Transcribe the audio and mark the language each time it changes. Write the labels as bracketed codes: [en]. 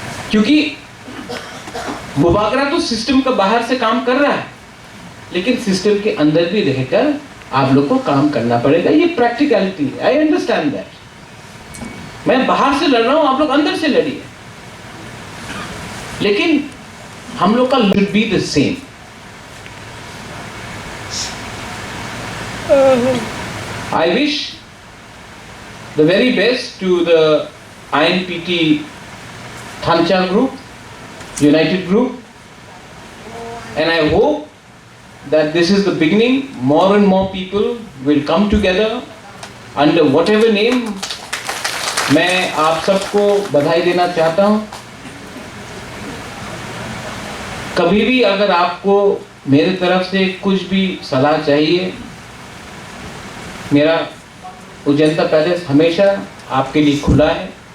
[hi] क्योंकि बुबागरा तो सिस्टम का बाहर से काम कर रहा है, लेकिन सिस्टम के अंदर भी रहकर आप लोग को काम करना पड़ेगा। ये प्रैक्टिकलिटी है, [en] I understand that. [hi] मैं बाहर से लड़ रहा हूं, आप लोग अंदर से लड़िए, लेकिन हम लोग का [en] Should be the same. I wish the very best to the INPT Thancha group, United group, and I hope that this is the beginning. More and more people will come together under whatever name. [hi] मैं आप सबको बधाई देना चाहता हूं। कभी भी अगर आपको मेरे तरफ से कुछ भी सलाह चाहिए, मेरा उजंता पैलेस हमेशा आपके लिए खुला है।